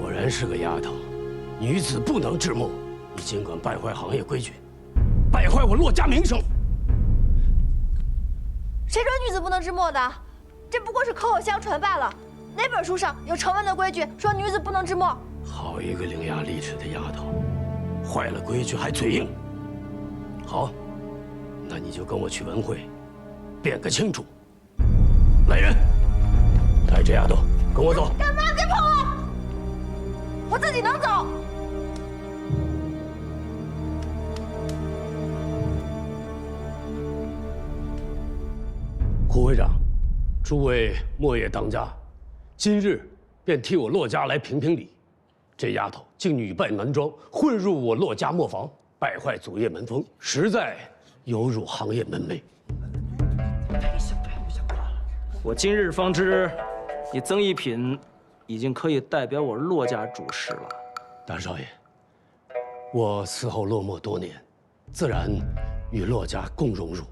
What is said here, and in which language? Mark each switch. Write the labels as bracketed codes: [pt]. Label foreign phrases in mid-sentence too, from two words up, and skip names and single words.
[zh] 是個丫頭，女子不能治墨。你盡管敗壞行業規矩，敗壞我駱家名聲。誰說女子不能治墨的？這不過是口口相傳罷了。哪本書上有成文的規矩說女子不能治墨？好一個伶牙俐齒的丫頭，壞了規矩還嘴硬。好，那你就跟我去文會，辩個清楚。来人，带着丫头跟我走。干嘛别碰我！我自己能走。胡会长，诸位墨业当家，今日便替我駱家来评评理。这丫頭竟女扮男裝，混入我駱家磨坊，败壞祖業門風，實在有辱行業門楣。我今日方知，你曾一品已經可以代表我駱家主事了。大少爺，我伺候落墨多年，自然與駱家共榮辱。